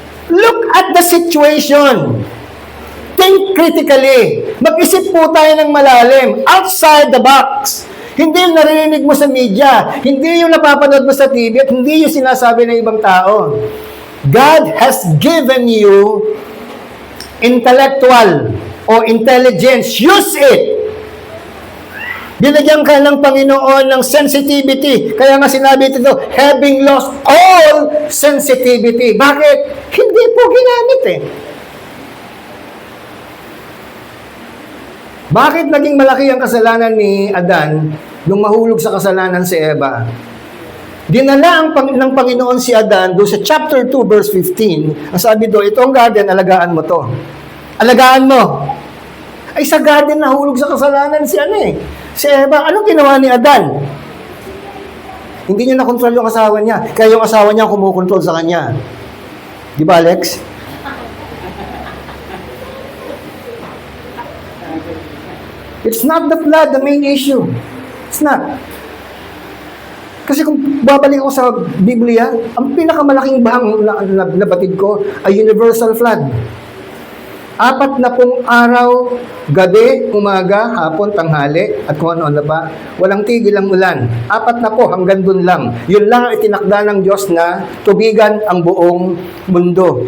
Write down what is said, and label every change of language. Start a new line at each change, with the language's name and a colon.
English: Look at the situation. Think critically.
Filipino: Mag-isip po tayo ng malalim.
English: Outside the box.
Filipino: Hindi yung narinig mo sa media. Hindi yung napapanood mo sa TV. At hindi yung sinasabi ng ibang tao.
English: God has given you intellectual o intelligence. Use it.
Filipino: Binigyan ka ng Panginoon ng sensitivity. Kaya nga sinabi ito,
English: having lost all sensitivity.
Filipino: Bakit? Hindi po ginamit eh. Bakit naging malaki ang kasalanan ni Adan nung mahulog sa kasalanan si Eva? Dinala ng Panginoon si Adan doon sa chapter 2 verse 15. Ang sabi doon, itong garden, alagaan mo to. Alagaan mo. Ay sa garden nahulog sa kasalanan si si Eva. Anong ginawa ni Adan? Hindi niya nakontrol yung asawa niya. Kaya yung asawa niya kumukontrol sa kanya. Di ba, Alex?
English: It's not the flood, the main issue. It's not.
Filipino: Kasi kung babalik ako sa Biblia, ang pinakamalaking bahang nabatid ko ay universal flood. 40 araw, gabi, umaga, hapon, tanghali, at kung ano-ano pa. Walang tigil ang ulan. 40 hanggang dun lang. Yun lang ang itinakda ng Diyos na tubigan ang buong mundo.